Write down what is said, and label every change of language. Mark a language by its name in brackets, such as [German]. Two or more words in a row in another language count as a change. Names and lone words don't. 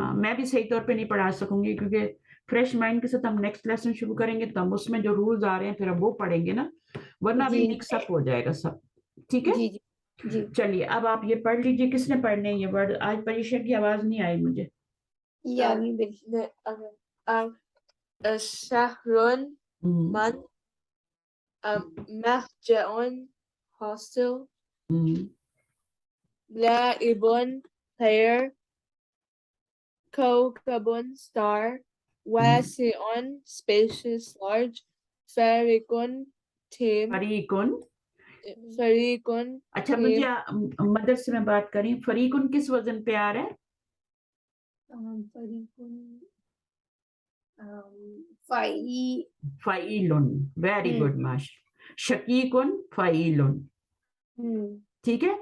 [Hindi] हाँ, मैं भी सही तौर पे नहीं पढ़ा सकूंगी, क्योंकि [English] fresh mind [Hindi] के साथ हम [English] next lesson [Hindi] शुरू करेंगे, तो हम उसमें जो रूल्स आ रहे हैं फिर हम वो पढ़ेंगे ना, वरना भी मिक्सअप हो जाएगा सब, ठीक है। जी चलिए, अब आप ये पढ़ लीजिए। किसने पढ़ने हैं ये वर्ड? आज परीक्षा की आवाज नहीं आई मुझे। यानी [English] Shahrun, month, Mahja'un, hostel, La'ibun, player, Kawkabun, star, Wasi'un, spacious, large, Farikun, team, [Arabic] फरीकुन। Farikun, [Hindi] अच्छा, [English] team, [Hindi] मुझे मदर से मैं बात करी, फरीकुन किस वजन पे आ रहा है? [English] फाइलुन, very good माश। [Arabic] شقيقٌ، فاعلٌ, [Hindi] ठीक है।